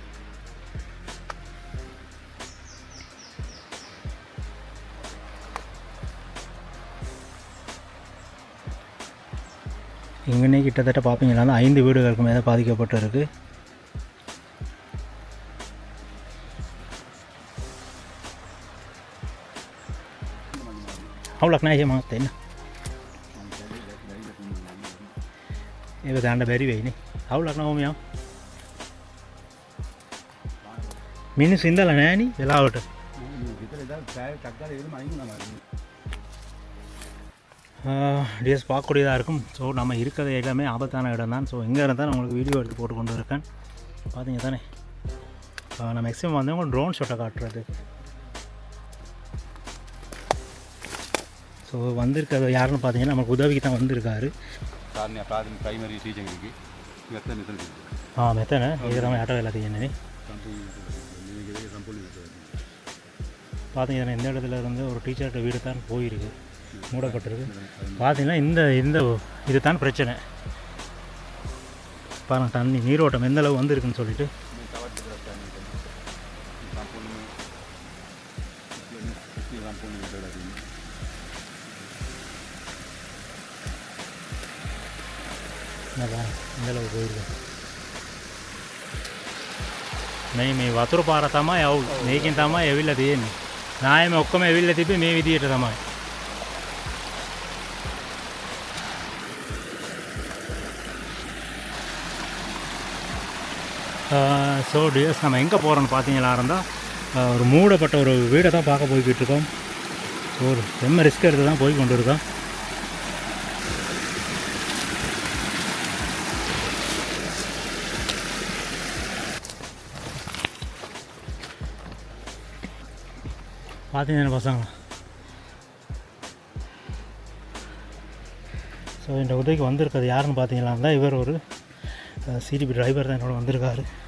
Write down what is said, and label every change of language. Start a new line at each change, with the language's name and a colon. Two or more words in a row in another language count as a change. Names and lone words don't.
Tamil: இங்கேனே கிட்டத்தட்ட பார்ப்பீங்கன்னா 5 வீடுகளுக்கு மேலே பாதிக்கப்பட்டிருக்கு. அவளுக்கு நான் மாற்ற என்ன
Sinhala: ඒ දාන්න බැරි වෙයිනේ. අවුලක් නෑ ඕමියා. මිනිස්සු ඉඳලා නෑනේ වෙලාවට.
Tamil: டிஎஸ் பார்க்கக்கூடியதாக இருக்கும். ஸோ நம்ம இருக்கிறது எல்லாமே ஆபத்தான இடம் தான். ஸோ எங்கே இருந்தால் நான் உங்களுக்கு வீடியோ எடுத்து போட்டு கொண்டு இருக்கேன். பார்த்தீங்க தானே நான் மேக்ஸிமம் வந்து உங்களுக்கு
English: drone shot
Tamil: காட்டுறது. ஸோ வந்திருக்கிறது யாருன்னு பார்த்தீங்கன்னா நமக்கு உதவிக்கு தான் வந்திருக்காரு.
English: primary teacher
Sinhala: මෙතන මෙතන ඒක තමයි යට වෙලා තියෙන්නේ.
Tamil: பார்த்தீங்கன்னா இந்த இடத்துல இருந்து ஒரு டீச்சர்கிட்ட வீடு தான் போயிருக்கு, மூடப்பட்டிருக்கு. பார்த்தீங்கன்னா இந்த இது தான் பிரச்சனை. பாருங்கள் தண்ணி நீரோட்டம் எந்த அளவு வந்துருக்குன்னு சொல்லிட்டு. இந்த அளவு போயிருக்கு.
Sinhala: මේ වතුර පාර තමයි අවුල්. මේකෙන් තමයි ඇවිල්ලා තියෙන්නේ. නායම ඔක්කොම ඇවිල්ලා තිබ්බේ මේ විදියට තමයි.
Tamil: ஸோ டிஎஸ் நம்ம எங்கே போகிறோன்னு பார்த்தீங்களா இருந்தால் ஒரு மூடப்பட்ட ஒரு வீடை தான் பார்க்க போய்கிட்டு இருக்கோம். ஸோ ஒரு செம்ம ரிஸ்க் எடுத்து தான் போய் கொண்டு இருக்கோம். பார்த்தீங்கன்னா பசங்க ஸோ இந்த உதவிக்கு வந்திருக்கிறது யாருன்னு பார்த்தீங்களா இருந்தால் இவர் ஒரு சிடிபி டிரைவர் தான் என்னோட வந்திருக்காரு.